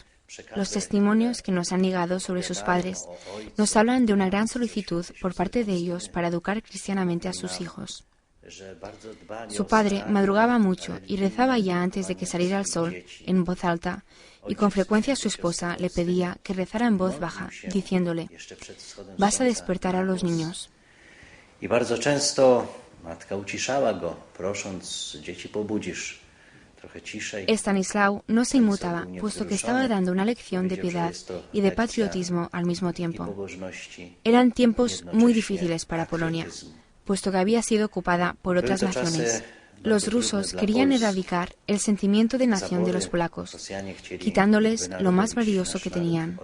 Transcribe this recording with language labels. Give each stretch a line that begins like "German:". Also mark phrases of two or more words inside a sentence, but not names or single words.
Spanish: Los testimonios que nos han llegado sobre sus padres nos hablan de una gran solicitud por parte de ellos para educar cristianamente a sus hijos. Su padre madrugaba mucho y rezaba ya antes de que saliera el sol, en voz alta, y con frecuencia su esposa le pedía que rezara en voz baja, diciéndole: «Vas a despertar a los niños».
Polish: I bardzo często matka uciszała go, prosząc: dzieci pobudzisz trochę ciszej.
Spanish: Stanislaw no se inmutaba, puesto que estaba dando una lección de piedad y de patriotismo al mismo tiempo. Eran tiempos muy difíciles para Polonia, puesto que había sido ocupada por otras naciones. Los rusos querían erradicar el sentimiento de nación de los polacos, quitándoles lo más valioso que tenían.